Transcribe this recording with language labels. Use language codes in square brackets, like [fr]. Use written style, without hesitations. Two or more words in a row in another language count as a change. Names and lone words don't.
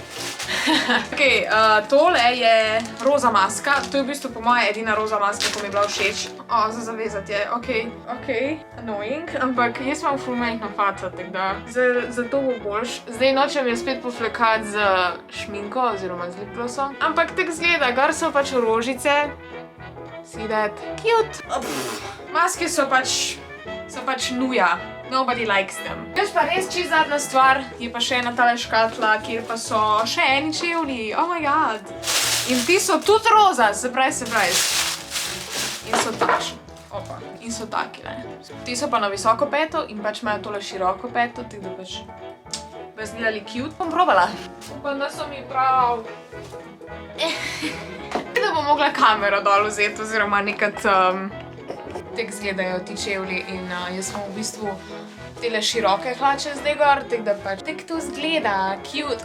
[sl] Ok, tole je roza maska, to je v bistvu po moje edina roza maska, ko mi je bila všeč. Za zavezati je, ok, annoying, ampak jaz imam ful majhna faca, tako da zato bo boljš. Zdaj nočem jo spet poflekati z šminko oziroma z [en] lip glossom, [sl] ampak tako zgleda, gor so pač rožice. [en] See that? Cute! [sl] Maske so pač nuja. [en] Nobody likes them. [sl] Veš pa res čisto zadnja stvar, je pa še ena tale škatla, kjer pa so še eni čevlji. [en] Oh my god! [sl] In ti so tudi roza, surprise. In so takšni. Opa. In so taki, ne. Ti so pa na visoko peto in pač imajo tole široko peto, tako da pač bi izgledali cute. Bom probala. Upam, da so mi prav. Da bom mogla kamero dol vzeti, oziroma nekaj tako izgledajo ti čevlji in jaz sem v bistvu tele široke hlače zdaj gor, tako da pač tako to izgleda, cute.